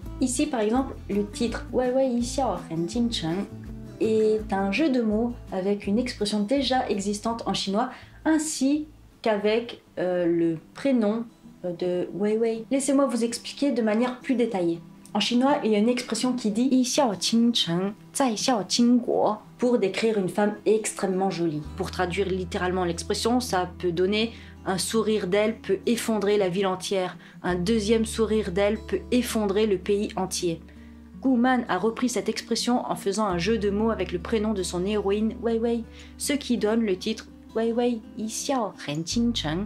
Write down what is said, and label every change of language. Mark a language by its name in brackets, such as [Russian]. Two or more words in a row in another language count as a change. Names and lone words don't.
[French] Ici par exemple, le titre Wei Wei Yi Xiao Ren Jing Cheng est un jeu de mots avec une expression déjà existante en chinois, ainsi qu'avec le prénom de Wei Wei. Laissez-moi vous expliquer de manière plus détaillée. En chinois, il y a une expression qui dit [Chinese] 一笑倾城，再笑倾国 [French] pour décrire une femme extrêmement jolie. Pour traduire littéralement l'expression, ça peut donner un sourire d'elle peut effondrer la ville entière, un deuxième sourire d'elle peut effondrer le pays entier. Gu Man a repris cette expression en faisant un jeu de mots avec le prénom de son héroïne Wei Wei, ce qui donne le titre Wei Wei Yi xiao ren qing cheng.